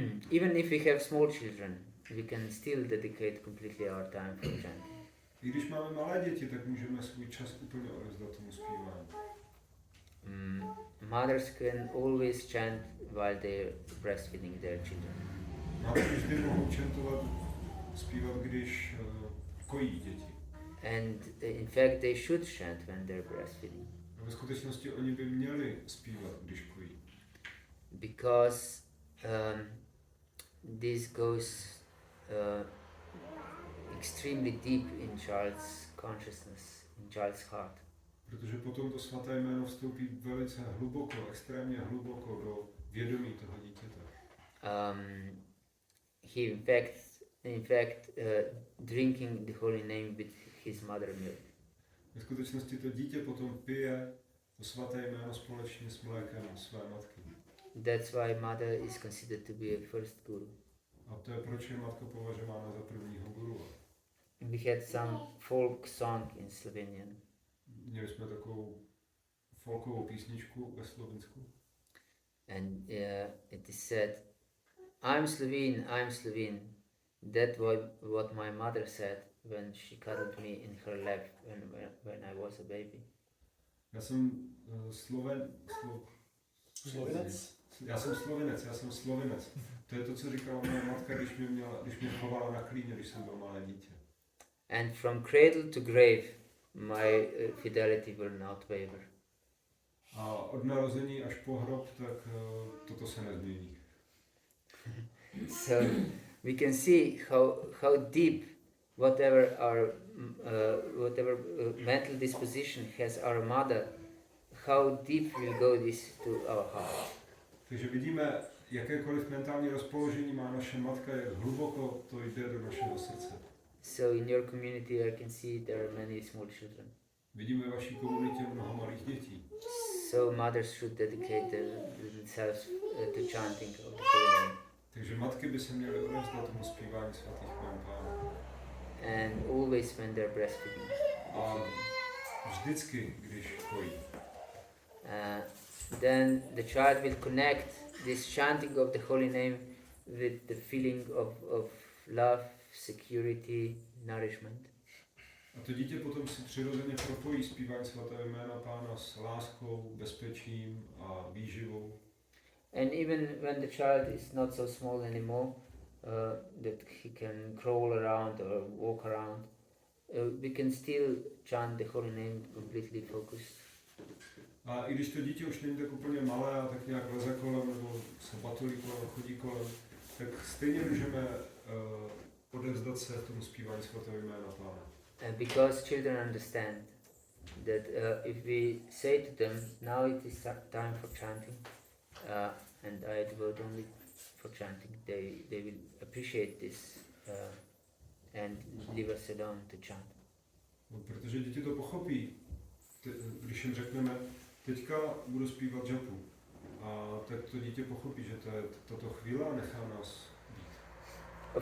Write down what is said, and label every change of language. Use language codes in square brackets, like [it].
[en] Even if we have small children, we can still dedicate completely our time for chanting. [cs] I když máme malé děti, tak můžeme svůj čas úplně odevzdat tomu zpívání. [en] Mothers can always chant while they're breastfeeding their children. [cs] Matky vždy mohou čantovat, zpívat, když kojí děti. [en] And in fact they should chant when they're breastfeeding. [cs] A ve skutečnosti oni by měli zpívat, když kojí. [en] Because this goes extremely deep in child's consciousness, in child's heart. [cs] Protože potom to svaté jméno vstoupí velice hluboko, extrémně hluboko do vědomí toho dítěte. [en] He in fact drinking the holy name with his mother milk. [cs] Ve skutečnosti to dítě potom pije to svaté jméno společně s mlékem své matky. [en] That's why mother is considered to be a first guru. [cs] A to je proč je matka považována za prvního guru. [en] We had some folk song in Slovenian. [cs] Měli jsme takovou folkovou písničku ve Slovinsku. [en] And it is said, I'm Slovene. That was what my mother said when she cuddled me in her lap when I was a baby. [cs] Já jsem Slovinec. To je to, co říkala moje matka, když mě chovala na klíně, když jsem byl malé dítě. [en] And from cradle to grave, my fidelity will not waver. [cs] A od narození až po hrob, tak toto se nezmění. [en] So we can see how deep whatever our mental disposition has our mother, how deep will go this to our heart. [cs] Takže vidíme, jakékoliv mentální rozpoložení má naše matka, jak hluboko to jde do našeho srdce. [en] So in your community I can see there are many small children. [cs] Vidíme ve vaší komunitě mnoho malých dětí. [en] So mothers should dedicate themselves to chanting of the holy name. [cs] Takže matky by se měly odevzdat tomu zpívání svatých jmen Pána. [en] And always when they're breastfeeding. [cs] A vždycky, když kojí. [en] Then the child will connect this chanting of the holy name with the feeling of love, security, nourishment. [cs] A to dítě potom si přirozeně propojí zpívání svatého jména Pána s láskou, bezpečím a výživou. [en] And even when the child is not so small anymore, that he can crawl around or walk around, we can still chant the holy name completely focused. [cs] A i když to dítě už není tak úplně malé a tak nějak leze kolem nebo se batulí kolem, chodí kolem, tak stejně můžeme odevzdat se tomu zpívání svatého jména Pána. [en] Because children understand that if we say to them, now it is time for chanting, and I devote only for chanting. They will appreciate this and leave us alone to chant. [cs] No, protože děti to pochopí, když jim řekneme, teďka budu zpívat japu. A tak to dítě pochopí, že to je tato chvíle a nechá nás být.